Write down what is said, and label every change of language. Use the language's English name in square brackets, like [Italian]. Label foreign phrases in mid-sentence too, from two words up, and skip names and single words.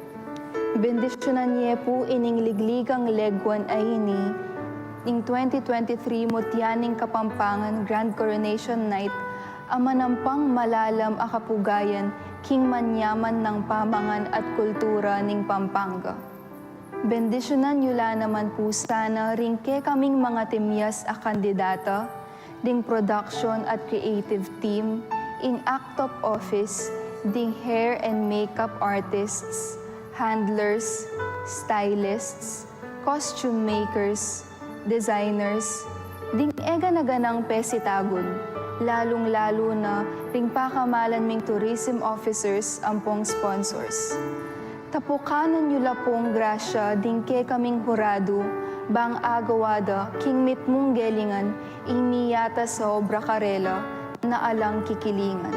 [Pampanga] Bendisyonan niya po ining ligligang legwan ay ini, ing 2023 Mutya Ning Kapampangan Grand Coronation Night, amanampang malalam akapugayan, king manyaman ng pamangan at kultura ning Pampanga. Bendisyonan yula naman po sana ring ke kaming mga timyas a kandidata, ding production at [English] creative team, in act of office, [Pampanga] ding [English] hair and makeup artists, handlers, stylists, costume makers, designers, [Pampanga] ding ega na ganang pesitagon, lalong-lalo na ring pakamalan ming [English] tourism officers [Pampanga] ampong sponsors. Tapukanan nyo lapong grasya ding ke kaming hurado, bang agawada king mitmong gelingan, imiyata sa obra karela na alang kikilingan.